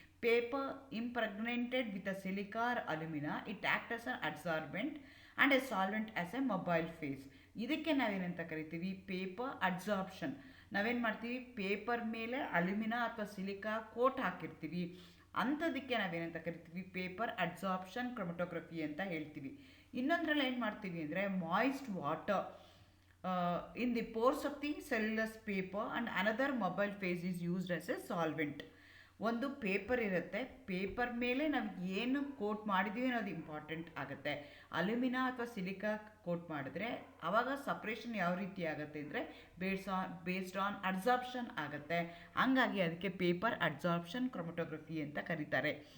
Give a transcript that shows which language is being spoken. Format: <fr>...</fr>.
<en>Paper impregnated with a silica or alumina, it act as an absorbent and a solvent as a mobile phase.</en> <kn>ಇದಕ್ಕೆ ನಾವೇನಂತ ಕರಿತೀವಿ paper absorption. ನಾವೇನು ಮಾಡ್ತೀವಿ paper ಮೇಲೆ alumina ಅಥವಾ silica coat ಹಾಕಿರ್ತೀವಿ, ಅಂಥದಕ್ಕೆ ನಾವೇನಂತ ಕರಿತೀವಿ ಪೇಪರ್ ಅಬ್ಸಾರ್ಪ್ಷನ್ ಕ್ರೊಮಟೋಗ್ರಫಿ ಅಂತ ಹೇಳ್ತೀವಿ. ಇನ್ನೊಂದರಲ್ಲಿ ಏನು ಮಾಡ್ತೀವಿ ಅಂದರೆ</kn> <en>Moist water in the pores of the cellulose paper and another mobile phase is used as a solvent.</en> <kn>ಒಂದು ಪೇಪರ್ ಇರುತ್ತೆ, ಪೇಪರ್ ಮೇಲೆ ನಾವು ಏನು ಕೋಟ್ ಮಾಡಿದ್ದೀವಿ ಅನ್ನೋದು ಇಂಪಾರ್ಟೆಂಟ್ ಆಗುತ್ತೆ. ಅಲ್ಯೂಮಿನಾ ಅಥವಾ ಸಿಲಿಕಾ ಕೋಟ್ ಮಾಡಿದ್ರೆ ಆವಾಗ ಸಪ್ರೇಷನ್ ಯಾವ ರೀತಿ ಆಗುತ್ತೆ ಅಂದರೆ ಬೇಸ್ಡ್ ಆನ್ ಅಬ್ಸಾರ್ಪ್ಷನ್ ಆಗುತ್ತೆ. ಹಂಗಾಗಿ ಅದಕ್ಕೆ ಪೇಪರ್ ಅಬ್ಸಾರ್ಪ್ಷನ್ ಕ್ರೊಮಟೋಗ್ರಫಿ ಅಂತ ಕರೀತಾರೆ.</kn>